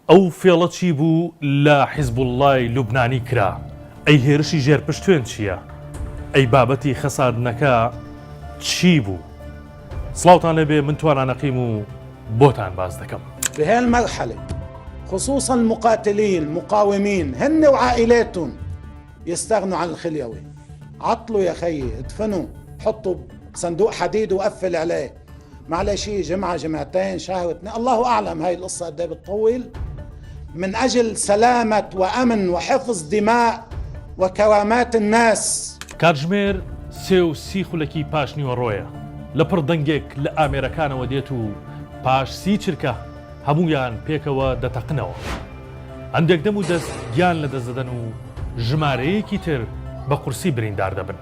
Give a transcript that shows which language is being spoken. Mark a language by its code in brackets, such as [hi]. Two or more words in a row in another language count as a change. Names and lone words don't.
[ckb] ئەو فێڵە چی بوو لە حیزب اللای لوبنانی کرا؟ ئەی هێرشی ژێرپشتوێن چییە؟ ئەی بابەتی خەساردنەکە چی بوو؟ سڵاوتان لەبێ من توانانەقیم و بۆتان باز دەکەم. [ar] بهذه المرحلة خصوصا المقاتلين المقاومين هن وعائلاتهم يستغنوا عن الخليوي. عطلوا يا خيي، ادفنوا، حطوا صندوق حديد وقفل عليه. معلش جمعة جمعتين شهر اثنين، الله أعلم هاي القصة قد ايه بتطول، من أجل سلامة وأمن وحفظ دماء وكرامات الناس. [ckb] کاتژمێر 3:30 خولەکی پاش نیوەڕۆیە لە پڕ دەنگێک لە ئامێرەکانەوە دێت و پاش 30 چرکە هەمویان پێکەوە دەتەقنەوە. هەندێک دەم و دەست گیان لە دەستدەدەن و ژمارەیەکی تر بە قورسی بریندار دەبن.